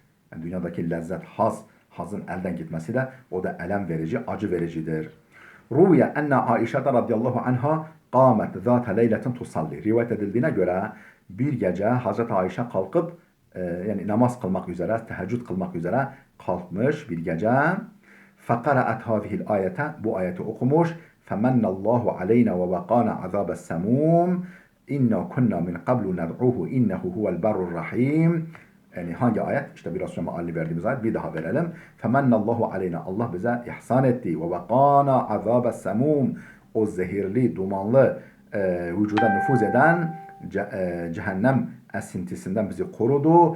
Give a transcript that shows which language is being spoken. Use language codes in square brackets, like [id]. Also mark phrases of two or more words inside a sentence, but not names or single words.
[tr] Yani dünyadaki lezzet, hazın elden gitmesi de o da elem verici, acı vericidir. [ar] روي أن عائشة رضي الله عنها قامت ذات ليلة تصلي. [tr] Rivayet edildiğine göre bir gece Hazreti Ayşe kalkıp yani namaz kılmak üzere, teheccüd kılmak üzere kalkmış bir gece. [ar] فَقَرَأَتْ هَذِهِ الْآيَةَ [tr] Bu ayeti okumuş. [ar] فَمَنَّ اللّٰهُ عَلَيْنَا وَوَقَانَ عَذَابَ السَّمُومِ إنا كنا من قبل ندعوه إنه هو البر الرحيم. [tr] Yani hangi ayet? İşte biraz sonra mealini verdiğimiz ayet. Bir daha verelim. [ar] فمن الله علينا. [tr] Allah bize ihsan etti. [ar] ووقانا عذاب السموم. [tr] O zehirli, dumanlı vücuda nüfuz eden cehennem esintisinden bizi korudu.